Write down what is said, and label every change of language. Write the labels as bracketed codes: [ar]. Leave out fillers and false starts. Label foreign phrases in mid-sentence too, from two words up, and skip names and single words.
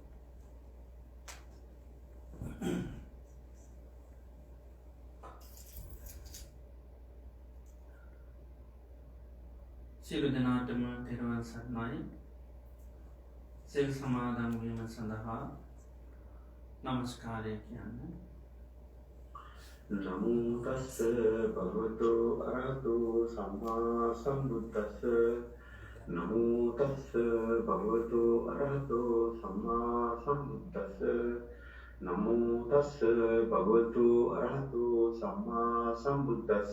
[si] සියලු දෙනාටම තෙරුවන් සරණයි. සිල් සමාදන් වීම සඳහා නමස්කාරය කියන්න. [pi] නමෝ තස්ස භගවතු අරහතු සම්මා සම්බුද්දස්ස. නමෝ තස්ස භගවතු අරහතු සම්මා සම්බුද්දස්ස. නමෝ තස්ස භගවතු අරහතු සම්මා සම්බුද්දස්ස.